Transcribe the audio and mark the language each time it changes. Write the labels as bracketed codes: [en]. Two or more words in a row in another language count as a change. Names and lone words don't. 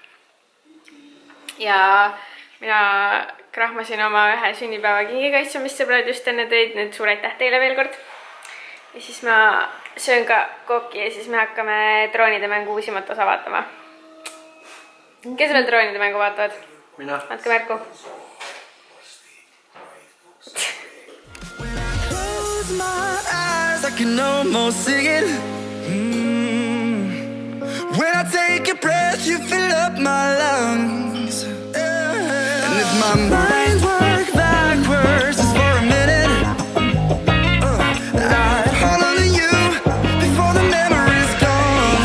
[et] Ja mina krahmasin oma ühe sünnipäevakingiga asju, mis sõbrad just enne tõid. Nüüd suur aitäh teile veel kord. Ja siis ma söön ka kokki ja siis me hakkame droonide mängu uusimat osa vaatama. Kes veel droonide mängu vaatavad? Mina. Andke märku. [en] I can almost sing it. When I take a breath, you fill up my lungs. And if my mind works backwards just for a minute, I hold on to you before the memory's gone.